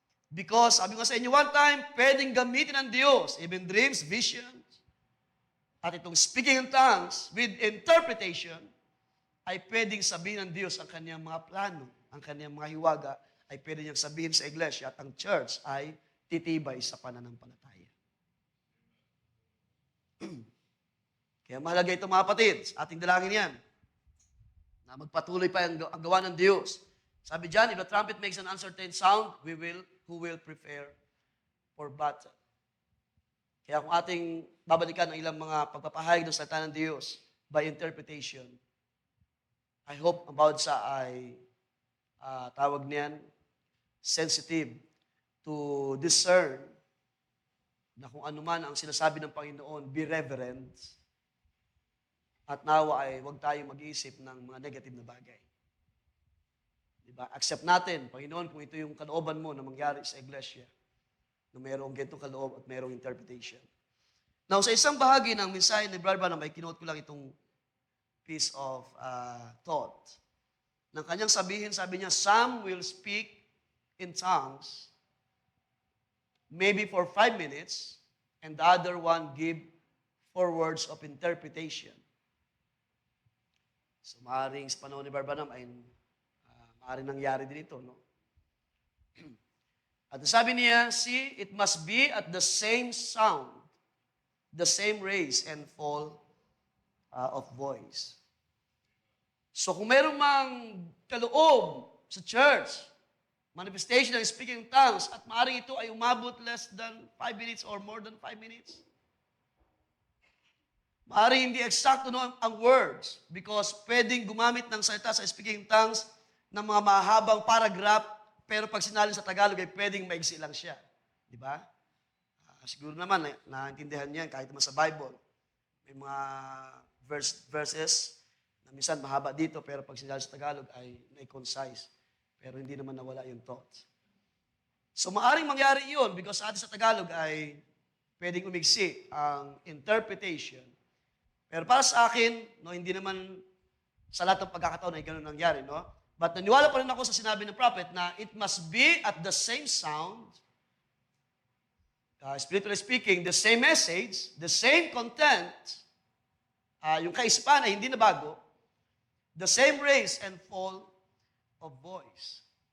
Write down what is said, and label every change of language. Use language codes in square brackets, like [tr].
[tl] Because, sabi ko sa inyo one time, pwedeng gamitin ng Diyos, even dreams, visions, at itong speaking in tongues with interpretation, ay pwedeng sabihin ng Diyos ang kanyang mga plano, ang kanyang mga hiwaga, ay pwede niyang sabihin sa iglesia at ang church ay titibay sa pananampalataya. Kaya mahalaga ito mga kapatid, ating dalangin yan, na magpatuloy pa ang gawa ng Diyos. Sabi dyan, [en] if the trumpet makes an uncertain sound, who will prepare for battle. [tl] Kaya kung ating babalikan ang ilang mga pagpapahayag ng salita ng Diyos by interpretation, [en] I hope [tl] ang bawat sa ay tawag niyan, [en] sensitive to discern [tl] na kung ano man ang sinasabi ng Panginoon, [en] be reverent, [tl] at nawa ay huwag tayong mag-iisip ng mga negative na bagay. Diba? Accept natin, Panginoon, kung ito yung kalooban mo na mangyari sa iglesia, na mayroong ganitong kaloob at mayroong interpretation. Now, sa isang bahagi ng mensahe ni Brother Branham, ay kinote ko lang itong piece of thought. Nang kanyang sabihin, sabi niya, [en] some will speak in tongues, maybe for 5 minutes, and the other one give 4 words of interpretation. [tl] So, maaaring sa panahon ni Brother Branham ay maaaring nangyari din ito, no? At sabi niya, [en] see, it must be at the same sound, the same raise and fall of voice. [tl] So kung mayroong mang kaloob sa church, manifestation ng speaking in tongues, at maaaring ito ay umabot [en] less than 5 minutes [tl] or more than 5 minutes, maaaring hindi eksakto ang words because pwedeng gumamit ng salita sa speaking in tongues ng mga mahabang paragraph, pero pag sinalin sa Tagalog ay pwedeng maigsi lang siya. Di ba? Siguro naman, naintindihan niyan kahit naman sa Bible. May mga verses na minsan mahaba dito, pero pag sinalin sa Tagalog ay na-concise. Pero hindi naman nawala yung thoughts. So maaaring mangyari yun because sa atin sa Tagalog ay pwedeng umigsi ang interpretation. Pero para sa akin, no, hindi naman sa lahat ng pagkakataon ay ganun nangyari, no? [en] But [tl] naniwala pa rin ako sa sinabi ng prophet na [en] it must be at the same sound, spiritually speaking, the same message, the same content, [tl] yung kaisipan ay hindi na bago, [en] the same raise and fall of voice.